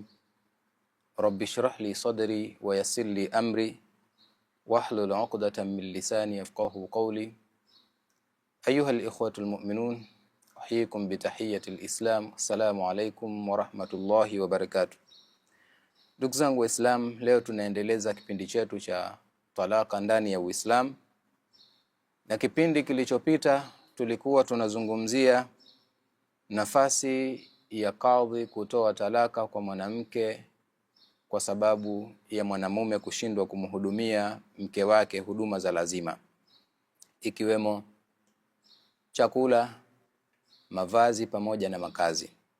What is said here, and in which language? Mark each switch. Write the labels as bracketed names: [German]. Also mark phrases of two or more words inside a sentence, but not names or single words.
[Arabic] رب اشرح لي صدري ويسر لي أمري واحلل عقدة من لساني يفقهوا قولي. أيها الإخوة المؤمنون، أحييكم بتحية الإسلام. السلام عليكم ورحمة الله وبركاته. [Swahili] Ndugu zangu Waislamu, leo tunaendeleza kipindi chetu cha talaka ndani ya Uislamu. Na kipindi kilichopita tulikuwa tunazungumzia nafasi ya kadhi kutoa talaka kwa mwanamke kwa sababu ya mwanamume kushindwa kumhudumia mke wake huduma za lazima, ikiwemo chakula, mavazi pamoja na makazi.